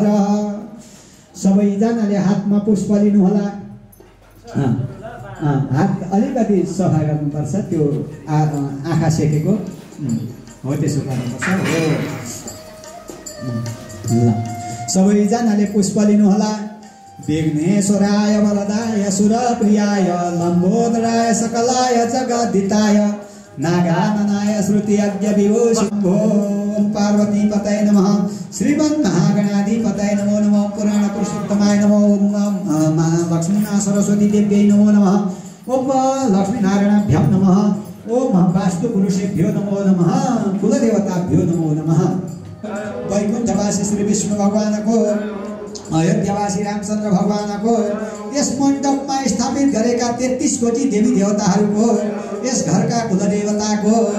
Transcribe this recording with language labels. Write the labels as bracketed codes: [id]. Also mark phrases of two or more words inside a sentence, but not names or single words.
[ne] सबैजनाले हातमा पुष्प लिनु होला। हात अलिकति सफा गर्नुपर्छ, त्यो आँखा सेकेको हो त्यसो गर्नुपर्छ हो। ल सबैजनाले पुष्प लिनु होला। [sa] विघ्नेश्वराय वरदाय सुरप्रियाय लम्बोदराय सकलाय जगद्दिताय नागाननाय श्रुतियज्ञ विभूषिभो पार्वतीपतये नमः। श्रीमन्महागणाधिपतये नमो नमः। पुराण पुरुषोत्तमाय नमो नमः। लक्ष्मी सरस्वती देव्यै नमो नमः। ओम लक्ष्मीनारायणाभ्यां नमः। ओम वास्तुपुरुषेभ्यो नमो नमः। कुलदेवताभ्यो नमो नमः। [ne] वैकुण्ठवासी श्री विष्णु भगवानको अयोध्यावासी रामचन्द्र भगवानको यस मण्डपमा स्थापित गरेका 33 कोटी देवी देवताहरूको यस घरका कुलदेवताको